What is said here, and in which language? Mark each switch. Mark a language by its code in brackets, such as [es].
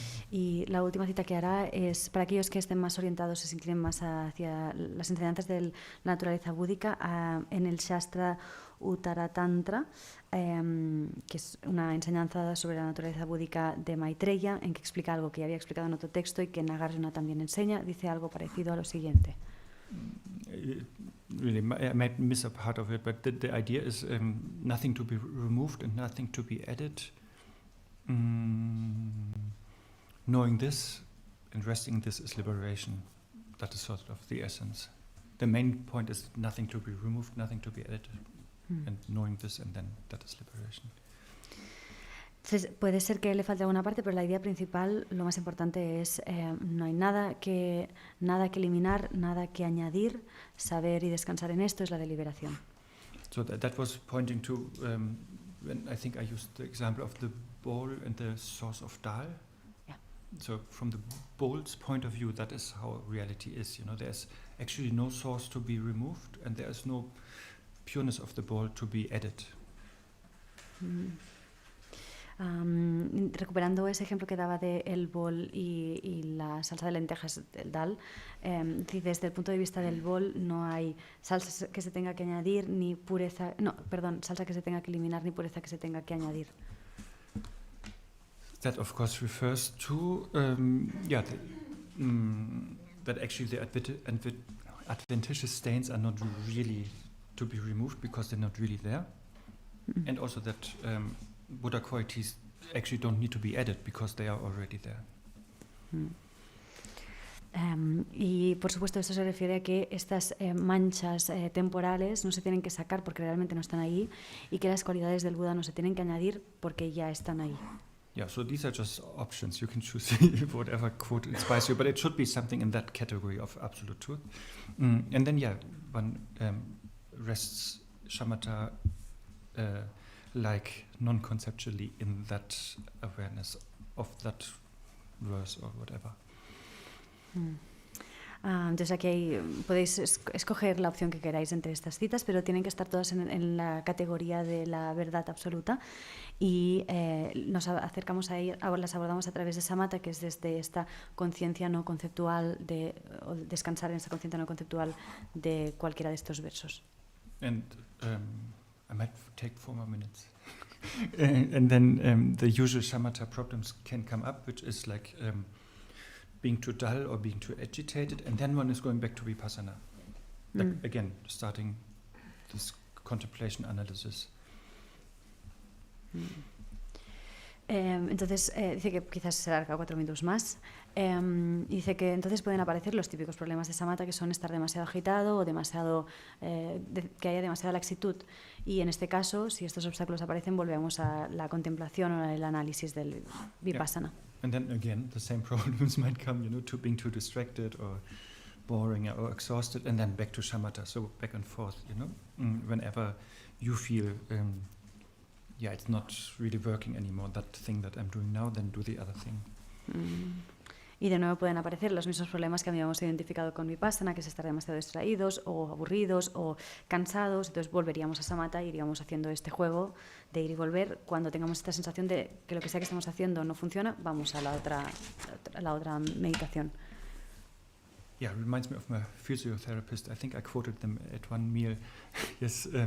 [es] Y la última cita que hará es para aquellos que estén más orientados, se inclinen más hacia las enseñanzas de la naturaleza búdica, en el Shastra Uttaratantra, que es una enseñanza sobre la naturaleza búdica de Maitreya, en que explica algo que ya había explicado en otro texto y que Nagarjuna también enseña. Dice algo parecido a lo siguiente. [en] Really, I might miss a part of it, but the idea is nothing to be removed and nothing to be added. Knowing this and resting in this is liberation. That is sort of the essence. The main point is nothing to be removed, nothing to be added, and knowing this, and then that is liberation. [es] Entonces, puede ser que le falte alguna parte, pero la idea principal, lo más importante es no hay nada que eliminar, nada que añadir. Saber y descansar en esto es la deliberación. [en] So that was pointing to when I think I used the example of the bowl and the source of Dal. Yeah. So from the bowl's point of view, that is how reality is. There's actually no source to be removed, and there is no pureness of the bowl to be added. [es] Recuperando ese ejemplo que daba de el bol y la salsa de lentejas del dal, desde el punto de vista del bol no hay salsa que se tenga que añadir ni pureza, salsa que se tenga que eliminar ni pureza que se tenga que añadir. [en] That of course refers to that actually the adventitious stains are not really to be removed because they're not really there, and also that Buddha qualities actually don't need to be added because they are already there. [es] Y por supuesto esto se refiere a que estas manchas temporales no se tienen que sacar porque realmente no están ahí, y que las cualidades del Buda no se tienen que añadir porque ya están ahí. [en] Yeah, so these are just options. You can choose whatever quote inspires you, but it should be something in that category of absolute truth. And then one rests shamatha like non-conceptually in that awareness of that verse or whatever. [es] Entonces aquí podéis escoger la opción que queráis entre estas citas, pero tienen que estar todas en la categoría de la verdad absoluta, y nos acercamos a ellas, las abordamos a través de samatha, que es desde esta conciencia no conceptual, o descansar en esta conciencia no conceptual de cualquiera de estos versos. [en] And I might take 4 more minutes. And then the usual shamatha problems can come up, which is like being too dull or being too agitated, and then one is going back to vipassana. Like, again, starting this contemplation analysis. [es] Entonces dice que quizás se alarga 4 minutos más, y dice que entonces pueden aparecer los típicos problemas de samatha, que son estar demasiado agitado o demasiado que haya demasiada laxitud, y en este caso, si estos obstáculos aparecen, volvemos a la contemplación o el análisis del vipassana. [en] Yeah. And then again the same problems might come, to being too distracted or boring or exhausted, and then back to shamatha, so back and forth, whenever you feel it's not really working anymore, that thing that I'm doing now, then do the other thing. [es] Y de nuevo pueden aparecer los mismos problemas que habíamos identificado con vipassana, que es estar demasiado distraídos o aburridos o cansados. Entonces volveríamos a samatha y iríamos haciendo este juego de ir y volver. Cuando tengamos esta sensación de que lo que sea que estamos haciendo no funciona, vamos a la otra meditación. [en] Yeah, it reminds me of my physiotherapist. I think I quoted them at one meal. Yes.